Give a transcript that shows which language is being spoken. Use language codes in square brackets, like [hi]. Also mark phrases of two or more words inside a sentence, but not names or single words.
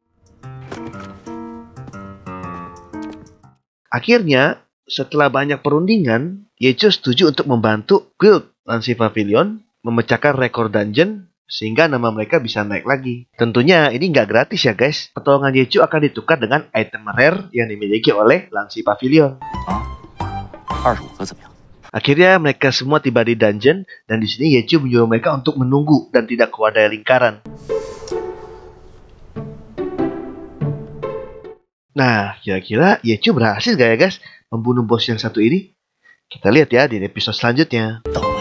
[id] Akhirnya, setelah banyak perundingan, Ye Qiu setuju untuk membantu guild Lancy Pavilion memecahkan rekor dungeon sehingga nama mereka bisa naik lagi. Tentunya ini nggak gratis ya guys. Pertolongan Ye Qiu akan ditukar dengan [en] item rare [id] yang dimiliki oleh Lancy Pavilion. [zh] 25个怎么样？ [id] Akhirnya mereka semua tiba di dungeon dan di sini Ye Qiu menyuruh mereka untuk menunggu dan tidak keluar dari lingkaran. Nah, kira-kira Ye Qiu berhasil gak ya guys membunuh bos yang satu ini? Kita lihat ya di episode selanjutnya.